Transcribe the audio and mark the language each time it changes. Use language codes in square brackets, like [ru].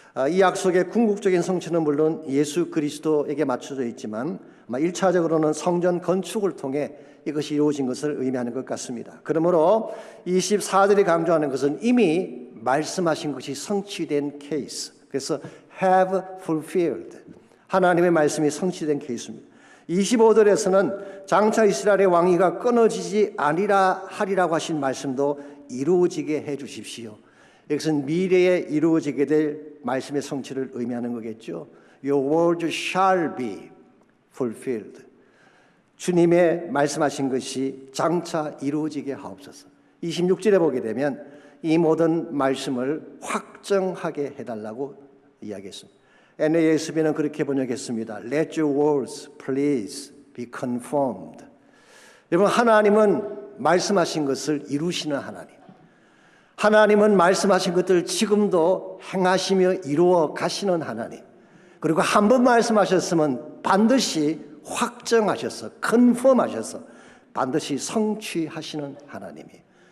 [ko] 이 약속의 궁극적인 성취는 물론 예수 그리스도에게 맞춰져 있지만 1차적으로는 성전 건축을 통해 이것이 이루어진 것을 의미하는 것 같습니다. 그러므로 24절이 강조하는 것은 이미 말씀하신 것이 성취된 케이스. 그래서 [en] have fulfilled. [ko] 하나님의 말씀이 성취된 케이스입니다. 25절에서는 장차 이스라엘의 왕위가 끊어지지 아니라 하리라고 하신 말씀도 이루어지게 해 주십시오. 이것은 미래에 이루어지게 될 말씀의 성취를 의미하는 거겠죠. [en] Your word shall be fulfilled. [ko] 주님의 말씀하신 것이 장차 이루어지게 하옵소서. 26절에 보게 되면 이 모든 말씀을 확정하게 해달라고 이야기했습니다. NASB는 그렇게 번역했습니다. [en] Let your words please be confirmed. [ko] 여러분 하나님은 말씀하신 것을 이루시는 하나님. 하나님은 말씀하신 것들 지금도 행하시며 이루어 가시는 하나님. 그리고 한 번 말씀하셨으면 반드시 확정하셔서 컨펌하셔서 반드시 성취하시는 하나님이에요.